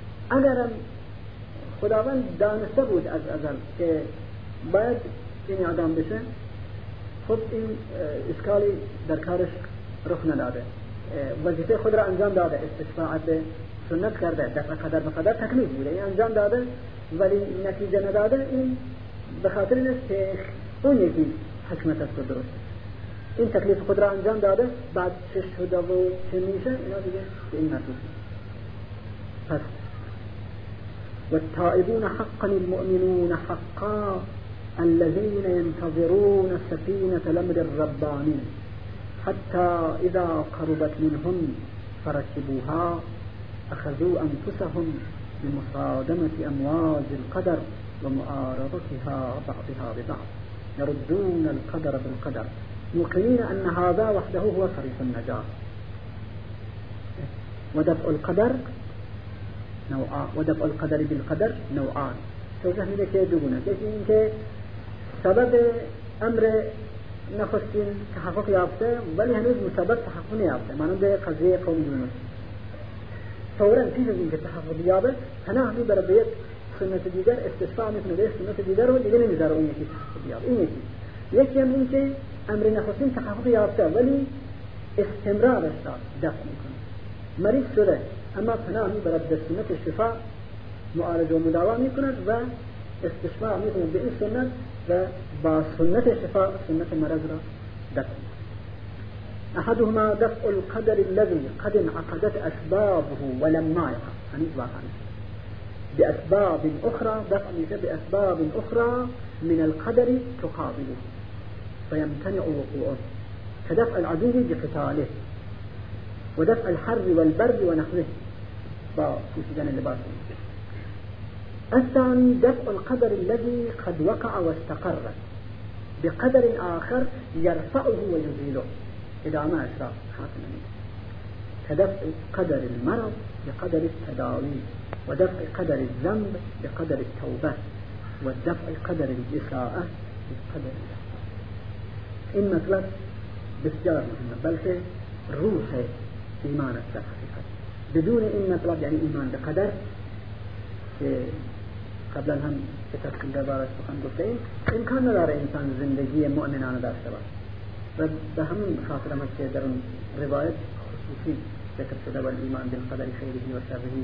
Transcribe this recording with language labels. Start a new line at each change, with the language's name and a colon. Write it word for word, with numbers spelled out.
Persian: اگرم خداوند دانسته بود از ازل که باید این اعدام بشه، خب این اشکالی در کارش رخ نداده، وظیفه خود را انجام داده، استشفاعت سنت کرده، دفع قدر به قدر تکلیف بوده این انجام داده ولی نتیجه نداده، این به خاطر این است که اون یکی حکمت است و درست این تکلیف خود را انجام داده، بعد چه شده و چه میشه اینا دیگه به این مرتبه.
Arabic: پس و التائبون حقا المؤمنون حقا الذين ينتظرون السفينة الأمر الرباني حتى إذا قربت منهم فركبوها أخذوا أنفسهم لمصادمة أمواج القدر ومعارضتها بعضها ببعض يردون القدر بالقدر موقنين أن هذا وحده هو طريق النجاة. ودفع القدر نوعان، ودفع القدر بالقدر نوعان.
Persian: توضیح میده که دو گونه، یکی این که سبب امر نخستین تحقق یافته ولی هنوز مسبب تحقق نیافته، مانند قضیه قوم یونس، فوراً پیش از اینکه تحقق یابه پناه میبره به یک سنت دیگر، استشفاع میکنه به یک سنت دیگر و دیگه نمیذاره اون یکی تحقق یابه. این یکی یکی هم این که امر نخستین تحقق یافته ولی استمرارش را دفع میکنه، مریض شده اما پناه میبره به سنت شفا معالجه و مداوا میکند و استشفاع میکند به این سنت و با سنت شفاء سنت مرض را دفع.
Arabic: احدهما دفع القدر الذي قد انعقدت اسبابه ولم نعقد هنوز واقع باسباب اخرى، دفع میشه باسباب اخرى من القدر تقابله فيمتنع وقوعه كدفع العدو بقتاله ودفع الحر والبرد ونحوه بكسدان اللباس. الثاني دفع القدر الذي قد وقع واستقر بقدر آخر يرفعه ويزيله إذا ما أشرف حاكماً كدفع قدر المرض بقدر التداوي ودفع قدر الذنب بقدر التوبة ودفع قدر الإساءة بقدر الإحسان.
Persian: إن مطلب بسجار مهمة بلكه روح إيمان في الحقيقة، بدون إن مطلب يعني إيمان بقدر که قبلا هم به تفصیل درباره‌اش سخن گفتیم امکان نداره انسان زندگی مؤمنانه داشته باشد و به همین خاطر هم که در اون روایت خصوصی ذکر شده و ایمان بالقدر خیره و شره